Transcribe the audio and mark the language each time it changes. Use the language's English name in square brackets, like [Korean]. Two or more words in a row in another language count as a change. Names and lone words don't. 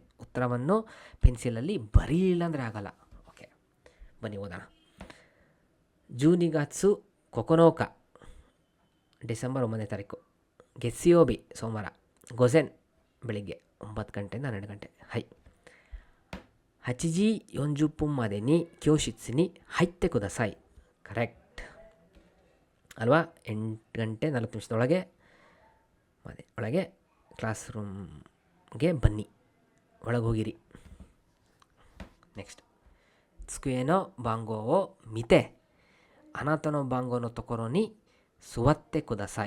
[Kannada] ಉತ್ತರವನ್ನು ಪೆನ್ಸಿಲಲ್ಲಿ ಬರೀಲಿಲ್ಲ ಅಂದರೆ ಆಗಲ್ಲ. ಓಕೆ, ಬನ್ನಿ ಓದೋಣ. [Japanese] 十二月九日 [Kannada] ಡಿಸೆಂಬರ್ 9ನೇ ತಾರೀಕು. ಗೆಸ್ಸಿಯೋಬಿ ಸೋಮವಾರ. ಗೊಸೆನ್ ಬೆಳಿಗ್ಗೆ 9 ಗಂಟೆಯಿಂದ 12 ಗಂಟೆ. [Japanese] ಹೈ, 8 時40分までに教室に入ってください. [Kannada] ಕರೆಕ್ಟ್ ಅಲ್ವಾ? 8 ಗಂಟೆ 40 ನಿಮಿಷದೊಳಗೆ ಒಳಗೆ [English] class room [Kannada] ಬನ್ನಿ, ಒಳಗೆ ಹೋಗಿರಿ. ನೆಕ್ಸ್ಟ್. [Japanese] 机の番号を見てあなたの番号のところに座ってください.